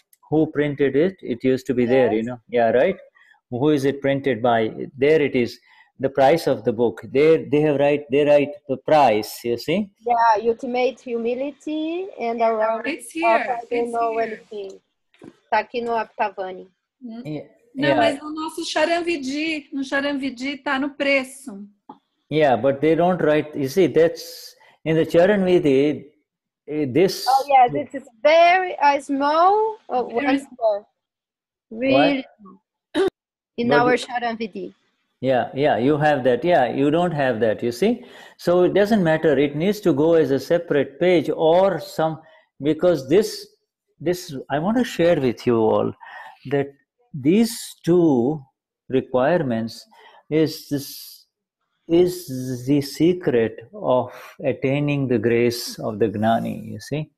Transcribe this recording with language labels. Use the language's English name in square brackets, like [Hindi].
[English] It used to be there, Yeah, right? Who is it printed by? There it is. The price of the book. They write the price, you see? Yeah, ultimate humility and around it's here. I don't know anything. [Portuguese] Está aqui no Aptavani. Não, mas no nosso Charan Vidi, está no preço. [English] Yeah, but they don't write, you see, that's in the Charan Vidi, this... Oh, yeah, this is very small. Very small. Really small. In our Charan Vidi. Yeah, you have that. Yeah, you don't have that, you see. So it doesn't matter. It needs to go as a separate page or because this I want to share with you all that these 2 requirements is the secret of attaining the grace of the Gnani, you see.